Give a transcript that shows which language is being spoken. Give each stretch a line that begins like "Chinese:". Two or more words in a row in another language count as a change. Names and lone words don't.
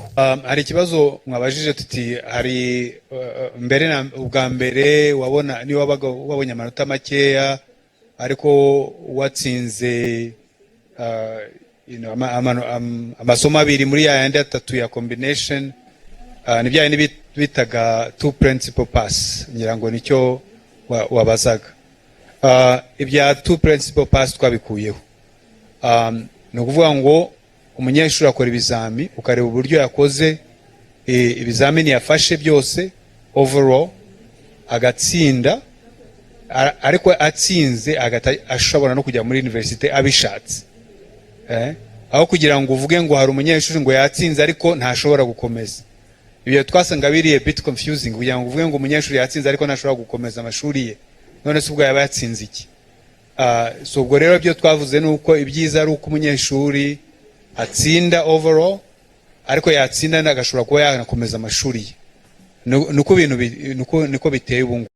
Kinyarwanda: Hari ikibazo mwabajije tuti hari mbere na ubwa mbere wabona ni wabaga wabonye amanota makeya ariko watsinze amasomo abiri muri yandi atatu ya combination, ni bya bindi bitaga
English: two principal pass.
Kinyarwanda: Ngira ngo nicyo wabazaga. Ibya
English: two principal pass
Kinyarwanda: twabikuyeho. Ni ukuvuga ngo umunyeshuri akora ibizami ukareba uburyo yakoze ibizamini yafashe byose overall agatsinda, ariko atsinze ashobora no kujya muri university abishatse. Aho kugira ngo uvuge ngo hari umunyeshuri ngo yatsinze ariko ntashobora gukomeza. Ibyo twasanga biriye
English: bit confusing,
Kinyarwanda: kugira ngo uvuge ngo umunyeshuri yatsinze ariko ntashobora gukomeza amashuri ye, none se ubwo yaba yatsinze iki? So ubwo rero byo twavuze nuko ibyiza ari uko umunyeshuri atsinda overall, ariko yatsinda agashobora kuba yanakomeza amashuri ye. Nuko ibintu niko biteye ubu ngubu.